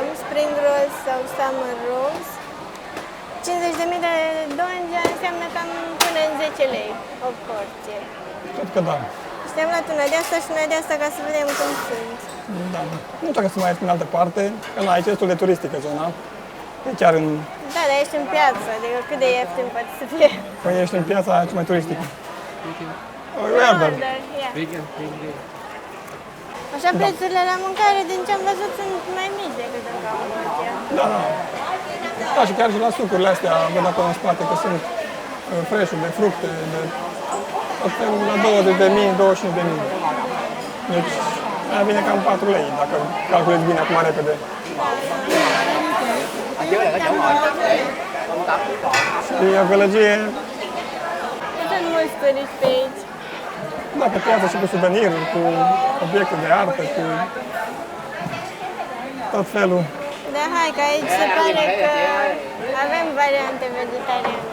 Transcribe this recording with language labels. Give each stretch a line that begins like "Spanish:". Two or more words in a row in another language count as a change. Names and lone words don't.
English: Spring rolls
Romanian: sau
English: summer rolls.
Romanian: 50.000 de donja înseamnă cam până în 10 lei o porție. Cred că da. Și ne-am luat una de asta și una de asta ca să vedem cum sunt. Da. Nu știu dacă să mai ieftin în altă parte, că la aici e destul de turistică zona. E chiar în... Da, dar ești în piață, adică cât de ieftin poate să fie. Păi ești în piața aia cea mai turistică.
English: Order, yeah.
Romanian: Vegan, vegan. Așa prețurile la mâncare, din ce am văzut, sunt mai mici decât în Cambodgia. Da, da. Da, și chiar și la sucurile astea, văd acolo în spate că sunt fresh-uri de fructe, de tot felul la 20.000, 25.000. Deci, aia vine cam 4 lei, dacă calculezi bine acum repede.
Vietnamese: Ở dưới là có chỗ ngồi công tắm.
Romanian: Și o gălăgie, Sunt mulți turiști pe aici. da, pe piață și cu suveniruri, cu obiecte de artă, cu tot felul. Da, hai, că aici se pare că avem variante vegetariane.